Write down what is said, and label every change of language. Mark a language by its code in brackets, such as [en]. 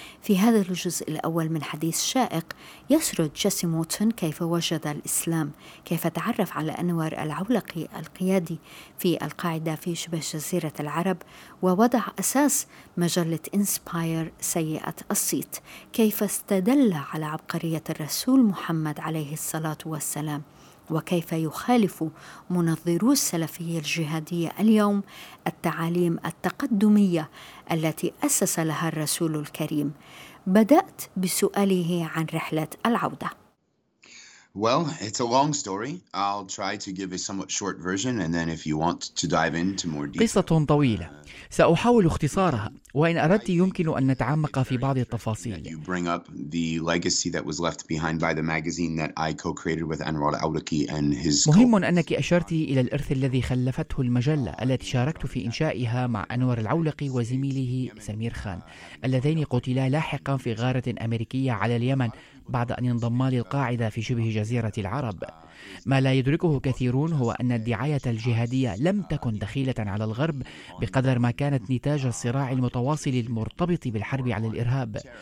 [ar] في هذا الجزء الأول من حديث شائق يسرد جيسي موتن كيف وجد الإسلام، كيف تعرف على أنور العولقي القيادي في القاعدة في شبه جزيرة العرب، ووضع أساس مجلة إنسباير سيئة الصيت، كيف استدل على عبقرية الرسول محمد عليه الصلاة والسلام، وكيف يخالف منظرو السلفية الجهادية اليوم التعاليم التقدمية التي أسس لها الرسول الكريم. بدأت بسؤاله عن رحلة العودة. [en] Well, it's a long story. I'll try to give a somewhat short version, and then if you want to dive into more detail. [ar] قصة طويلة. سأحاول اختصارها. وإن أردت يمكن أن نتعمق في بعض التفاصيل. [en] You bring up the legacy that was left behind by the magazine that I co-created with Anwar Awlaki and his. [ar] مهم أنك أشرت إلى الإرث الذي خلفته المجلة التي شاركت في إنشائها مع أنور العولقي وزميله سمير خان، اللذين قتلا لاحقا في غارة أمريكية على اليمن بعد أن انضما للقاعدة في شبه جزيرة العرب. ما لا يدركه كثيرون هو أن الدعاية الجهادية لم تكن دخيلة على الغرب بقدر ما كانت نتاج الصراع المتواصل المرتبط بالحرب على الإرهاب.